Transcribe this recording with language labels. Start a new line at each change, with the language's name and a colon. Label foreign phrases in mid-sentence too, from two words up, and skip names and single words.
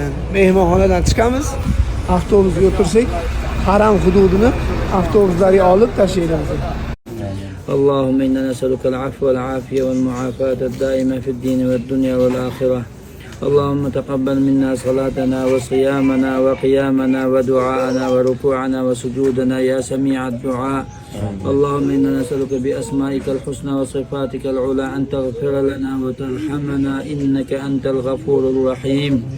Uzbek: Mehmonxonadan chiqamiz, avtobusga o'tirsak, haram hududini avtobuslarga olib tashlaymiz.
Arabic: اللهم إنا نسألك العفو والعافية والمعافاة الدائمة في الدين والدنيا والآخرة. اللهم تقبل منا صلاتنا وصيامنا وقيامنا ودعاءنا وركوعنا وسجودنا يا سميع الدعاء. اللهم إنا نسألك بأسمائك الحسنى وصفاتك العلى أن تغفر لنا وترحمنا إنك أنت الغفور الرحيم.